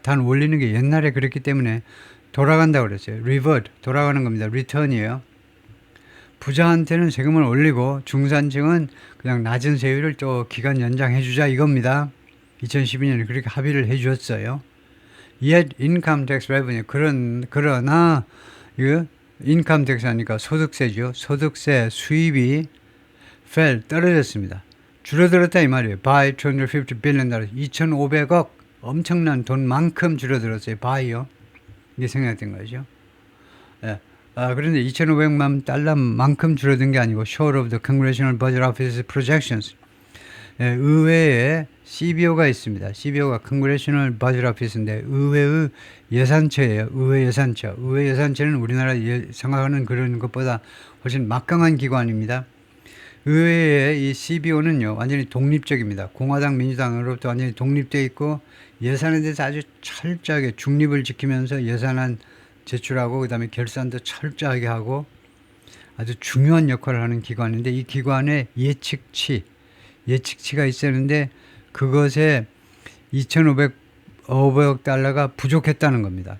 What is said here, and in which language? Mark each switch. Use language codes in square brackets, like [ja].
[ko] 단 올리는 게 옛날에 그랬기 때문에 돌아간다고 그랬어요. revert, 돌아가는 겁니다. return이에요. 부자한테는 세금을 올리고 중산층은 그냥 낮은 세율을 또 기간 연장해 주자 이겁니다. 2012년에 그렇게 합의를 해 주었어요. [en] Yet income tax revenue [ko] 그러나 이거 [en] income tax [ko] 하니까 소득세죠. 소득세 수입이 fell 떨어졌습니다. 줄어들었다 이 말이에요. [en] by 250 billion [ko] 달러 2,500억 엄청난 돈만큼 줄어들었어요. by요. 이게 생각된 거죠. 예. 그런데 2,500만 달러만큼 줄어든 게 아니고 [en] short of the Congressional Budget Office's projections. [ko] 의회에 CBO가 있습니다. CBO가 Congressional Budget Office인데 의회의 예산처예요. 의회 예산처. 의회 예산처는 우리나라 생각하는 그런 것보다 훨씬 막강한 기관입니다. 의회의 이 CBO는요 완전히 독립적입니다. 공화당 민주당으로부터 완전히 독립되어 있고 예산에 대해서 아주 철저하게 중립을 지키면서 예산안 제출하고 그 다음에 결산도 철저하게 하고 아주 중요한 역할을 하는 기관인데 이 기관의 예측치가 있었는데 그것에 2,500억 달러가 부족했다는 겁니다.